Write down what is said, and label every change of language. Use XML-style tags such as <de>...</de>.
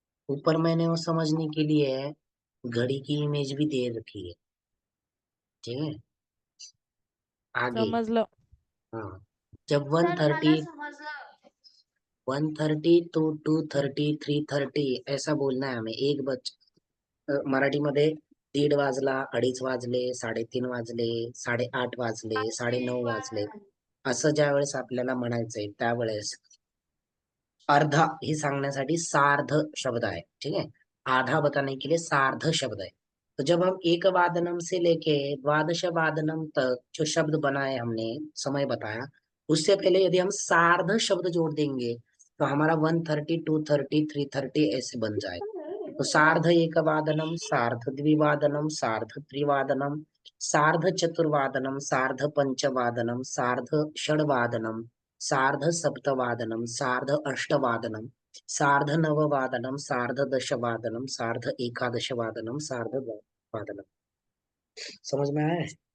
<hi>ऊपर मैंने वो समझने के लिए घड़ी की इमेज भी दे रखी है, ठीक है? आगे समझ लो। हाँ, जब वन सर</hi> <en>thirty</en> <mr>मला समजलं</mr> <hi>1:30 to 2:30 3:30 ऐसा बोलना है हमें।</hi> <mr>मराठीमध्ये 1:30 वाजला, 2:30 वाजले, 3:30 वाजले, 8:30 वाजले, 9:30 वाजले, असं ज्या वेळेस आपल्याला म्हणायचंय त्यावेळेस अर्धा ही सांगण्यासाठी सार्ध शब्द</mr> <hi>है, ठीक है? आधा बताने के लिए सार्ध शब्द है। तो जब हम एक वादनम से लेके द्वादश वादनम तक जो शब्द बनाए हमने, समय बताया, उससे पहले यदि हम सार्ध शब्द जोड़ देंगे तो हमारा 1:30 2:30 3:30 ऐसे बन जाए।</hi> <sa>तो सार्ध एक वादनम, सार्ध द्विवादनम, सार्ध त्रिवादनम, सार्ध चतुर्वादनम, सार्ध पंचवादनम, सार्ध षड्वादनम, सार्ध सप्तवादनम, सार्ध अष्टवादनम, सार्ध नववादनम, सार्ध दशवादनम, सार्ध एकादशवादनम, सार्ध द्वादशवादनम।</sa> <hi>समझ में आया है?</hi>